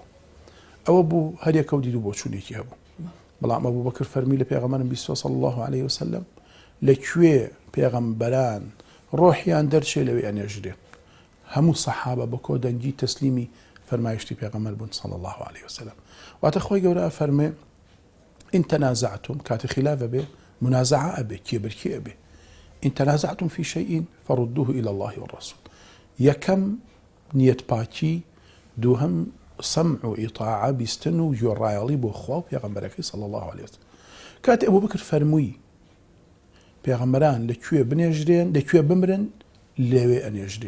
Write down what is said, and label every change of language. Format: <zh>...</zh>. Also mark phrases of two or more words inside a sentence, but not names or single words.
<ckb>ئەوە بوو هەر یەکە و دید و بۆچوونێکی هەبوو. بەڵام ئەبوو بەکر فەرمی لە پێغەمبەرم بیستوە</ckb> <ar>صلی الله عليه وسلم</ar> <ckb>لەکوێ پێغەمبەران ڕۆحیان دەرچێ لەوێ ئەنێژرێن. هەموو سەحابە بە کۆدەنگی تەسلیمی فەرمایشتی پێغەمبەر بوون</ckb> <ar>صلی الله عليه وسلم.</ar> <ckb>واتە خۆی گەورە فەرمێ</ckb> <ar>إن تنازعتم،</ar> <ckb>کاتێ خلاف بێ منازعە ئەبێ، کێبرکی ئەبێ.</ckb> <ar>إن تنازعتم في شيء فردوه إلى الله والرسول.</ar> <ckb>یەکەم نیەت پاکی، دووهەم سەمع و ئیطاعە بیستن و گوێڕایەڵی بۆ خوا و پێغەمبەرەکەی</ckb> <ar>صلی الله عليه وسلم.</ar> <ckb>کاتێ ئەبوو بەکر فەرمووی پێغەمبەران لەکوێ بنێژرێن، لەکوێ بمرن، لێوێ ئەنێژرێن.</ckb>